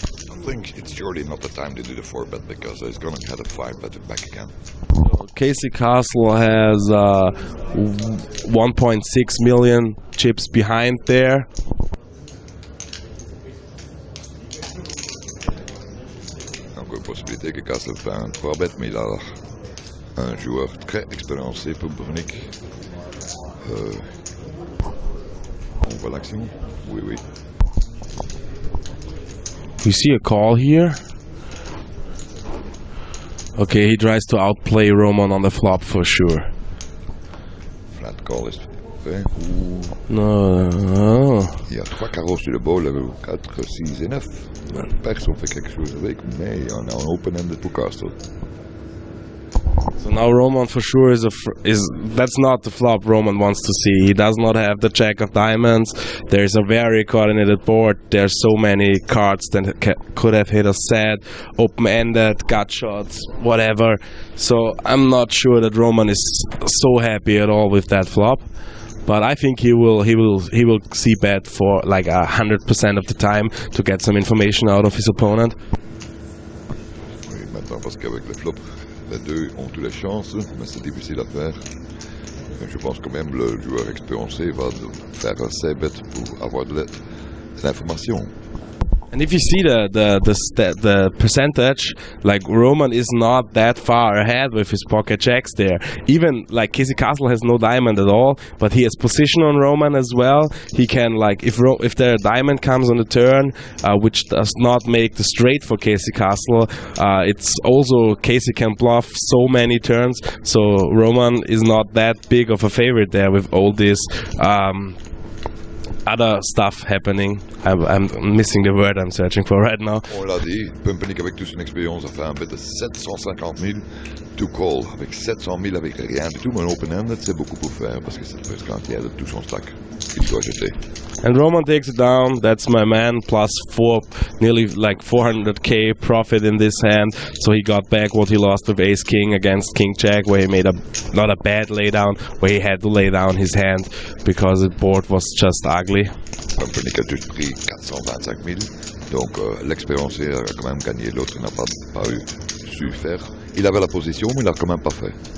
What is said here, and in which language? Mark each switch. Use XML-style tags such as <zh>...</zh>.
<en>I think it's surely not the time to do the 4-bet because he's going to have a 5-bet back again. So Casey Castle has 1.6 million chips behind there.</en> <fr>Donc une possibilité que Castle fait un 3-bet, mais il a un joueur très expérimenté pour Pumpanik. On voit l'action? Oui, oui.</fr> <en>We see a call here. Okay, he tries to outplay Roman on the flop for sure. Flat call is fait. No.</en> <fr>Il y a 3 carreaux sur le bol, level 4, 6 et 9. Personne fait quelque chose avec, mais il y en a un open-ended pour Castle.</fr> <en>So now Roman for sure that's not the flop Roman wants to see. He does not have the jack of diamonds. There's a very coordinated board. There's so many cards that could have hit a set, open-ended, gut shots, whatever. So I'm not sure that Roman is so happy at all with that flop. But I think he will see bet for like 100% of the time to get some information out of his opponent.</en> <fr>Oui, maintenant parce qu'avec le flop, les deux ont toutes les chances, mais c'est difficile à faire. Je pense quand même le joueur expérimenté va faire assez bête pour avoir de l'information.</fr> <en>And if you see the percentage, like Roman is not that far ahead with his pocket jacks there. Even like Casey Castle has no diamond at all, but he has position on Roman as well. He can like if the diamond comes on the turn, which does not make the straight for Casey Castle, it's also Casey can bluff so many turns. So Roman is not that big of a favorite there with all this. Other stuff happening. I'm missing the word I'm searching for right now.</en> <fr>On l'a dit, Pumpanik avec toute son expérience a fait un bet de 750 000 to call. Avec 700 000 avec rien du tout, mais un open-ended c'est beaucoup pour faire parce que c'est presque quand il y a de tout son stack qu'il doit jeter.</fr> <en>And Roman takes it down. That's my man. Plus 4, nearly like 400k profit in this hand. So he got back what he lost with Ace King against King Jack, where he made not a bad laydown, where he had to lay down his hand because the board was just ugly.</en> <fr>Pumpanik a juste pris 425 000, donc l'expérience a quand même gagné, l'autre n'a pas su faire. Il avait la position, mais il n'a quand même pas fait.</fr>